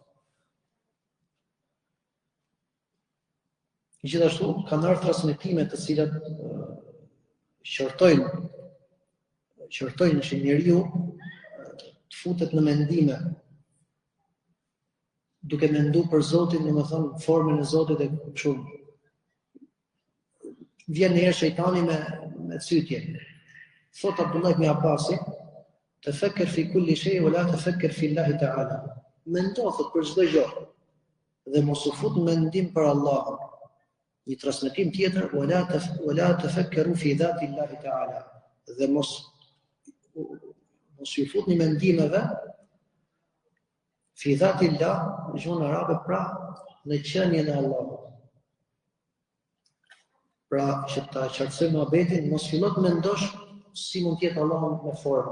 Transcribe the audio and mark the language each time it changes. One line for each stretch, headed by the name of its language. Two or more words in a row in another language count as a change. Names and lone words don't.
Albanian: Gjithashtu kanë ardhur transmetime të cilat qortojnë që njeriu të futet në mendime duke menduar për Zotin, domethënë formën e Zotit e kështu. Vjen herë shejtani me cytje. Thot Abdullah ibn Abbasi,
Arabic: "تفكر في كل شيء ولا تفكر في الله تعالى."
Albanian: Mendo për çdo gjë dhe mos u fut mendim për Allahun. Një transmetim tjetër,
Arabic: "ولا تفكروا في ذات الله تعالى."
Albanian: Dhe mos ju futni mendimeve
Arabic: في ذات الله,
Albanian: në gjuhën arabe, pra në qenien e Allahut. Pra që ta qartësojmë muhabetin, mos fillo të mendosh si mund të jetë Allahu me formë.